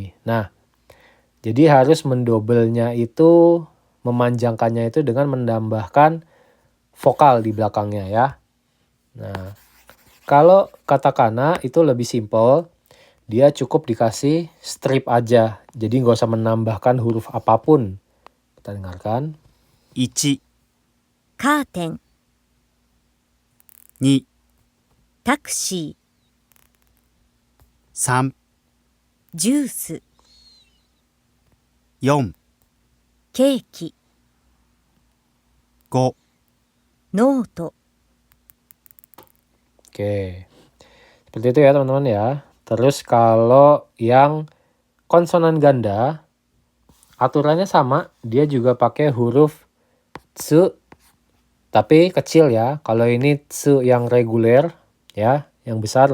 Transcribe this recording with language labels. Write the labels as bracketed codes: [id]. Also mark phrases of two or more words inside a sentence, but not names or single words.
[id] Nah, jadi harus mendobelnya itu, memanjangkannya itu dengan menambahkan vokal di belakangnya ya. Nah, kalau katakana itu lebih simpel. Dia cukup dikasih strip aja. Jadi nggak usah menambahkan huruf apapun. Kita dengarkan. [ja] 1、カーテン、 2、タクシ 3、ー、ジュース、 4、ケーキ、 5、ノート。 [id] Oke. Seperti itu ya teman-teman ya. Terus kalau yang konsonan ganda, aturannya sama. Dia juga pakai huruf tsu, tapi kecil ya. Kalau ini tsu yang reguler ya, yang besar.